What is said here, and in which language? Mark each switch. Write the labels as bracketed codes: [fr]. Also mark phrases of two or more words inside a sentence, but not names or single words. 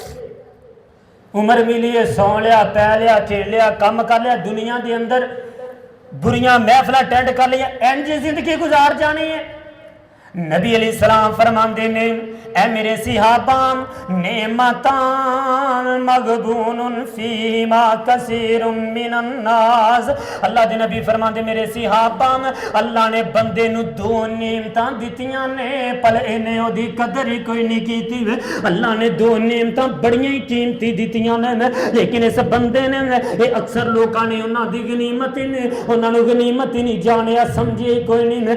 [pa] عمر ملی ہے سوں لیا، پی لیا، کھیڈ لیا، کم کر لیا، دنیا کے اندر بریاں محفل اٹینڈ کر لیا، انج زندگی گزار جانی ہے. نبی علیہ السلام فرماندے نے اے میرے صحابہ [ar] نعمتان مغبون فيهما كثير من الناس. [pa] اللہ دے نبی فرماندے میرے صحابہ اللہ نے بندے نوں 2 نعمتاں دتیاں نے، پر انہیں اودی قدر ہی کوئی نہیں کیتی. اللہ نے 2 نعمتاں بڑیاں ہی قیمتی دتیاں نے، لیکن اس بندے نے یہ اکثر لوگوں نے انہاں دی غنیمت ہی نہیں، انہاں نوں غنیمت ہی نہیں جانیا، سمجھے کوئی نہیں.